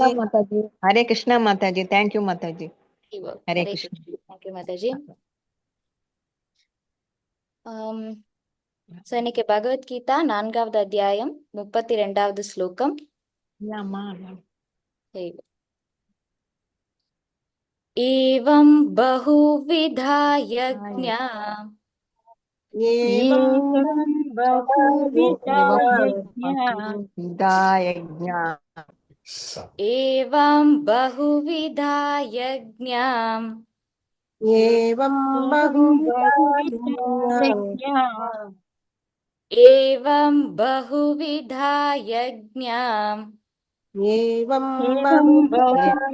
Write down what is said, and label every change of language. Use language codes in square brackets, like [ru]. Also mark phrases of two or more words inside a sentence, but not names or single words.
[ta] பண்ணலாம் மாதாஜி ஹரே கிருஷ்ணா மாதாஜி தேங்க்யூ மாதாஜி ஹரி போல் ஹரே ஹரே கிருஷ்ணா கிருஷ்ணா தேங்க்யூ மாதாஜி ஸோ இன்னைக்கு பகவத்கீதா 4வது அத்தியாயம் 32வது ஸ்லோகம் அம்மா ஹரி போல். [sa] एवं बहुविधा यज्ञा एवं बहुविधा यज्ञा விதாயஜ்ஞா एवं बहुविधा यज्ञाम् एवं बहुविधा एवं बहुविधा यज्ञाम् एवं बहुविधा